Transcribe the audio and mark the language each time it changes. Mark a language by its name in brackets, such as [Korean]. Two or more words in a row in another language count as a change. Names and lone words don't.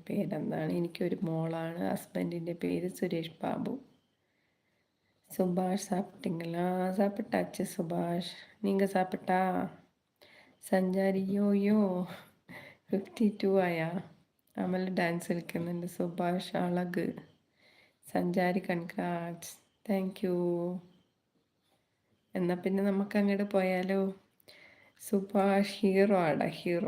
[Malayalam] പേരെന്താണ്? എനിക്കൊരു മോളാണ്. ഹസ്ബൻഡിൻ്റെ പേര് സുരേഷ് ബാബു. [Tamil] சுபாஷ் சாப்பிட்டீங்களா? சாப்பிட்டாச்சு சுபாஷ். நீங்கள் சாப்பிட்டா? [Malayalam] സഞ്ചാരി യോ യോ 52 ആയാ? അമൽ ഡാൻസ് കളിക്കുന്നുണ്ട്. സുഭാഷ് അളക്. സഞ്ചാരി കൺഗ്രാറ്റ്സ്. [English] thank you. [Malayalam] എന്നാൽ പിന്നെ നമുക്ക് അങ്ങോട്ട് പോയാലോ? സുഭാഷ് ഹീറോ ആടാ, ഹീറോ.